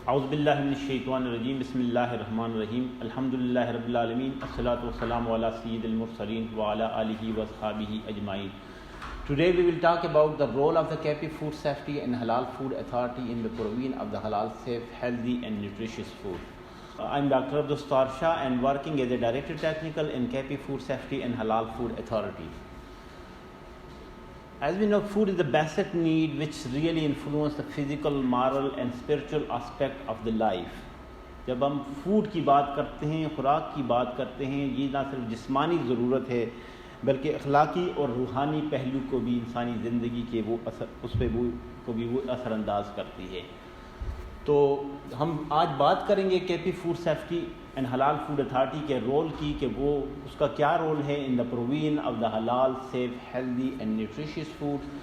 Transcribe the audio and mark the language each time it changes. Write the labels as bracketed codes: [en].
[ar] اعوذ باللہ من الشیطان الرجیم بسم اللہ الرحمن الرحیم الحمدللہ رب العالمین الصلاۃ والسلام علی سید المرسلین وعلی آلہ واصحابہ اجمعین. [en] Today we will talk about the role of the KP Food Safety and Halal Food Authority in the provision of the halal, safe, healthy and nutritious food. I'm Dr. Abdul Sattar Shah and working as a Director Technical in KP Food Safety and Halal Food Authority. As we know, food is the basic need which really influences the physical, moral and spiritual aspect of the life. [ur] جب ہم food کی بات کرتے ہیں، خوراک کی بات کرتے ہیں، یہ نہ صرف جسمانی ضرورت ہے بلکہ اخلاقی اور روحانی پہلو کو بھی انسانی زندگی کے اس پہ وہ اثر انداز کرتی ہے. تو ہم آج بات کریں گے کے پی فوڈ سیفٹی اینڈ حلال فوڈ اتھارٹی کے رول کی، کہ وہ اس کا کیا رول ہے [en] In the provision of the حلال، safe, healthy and nutritious food.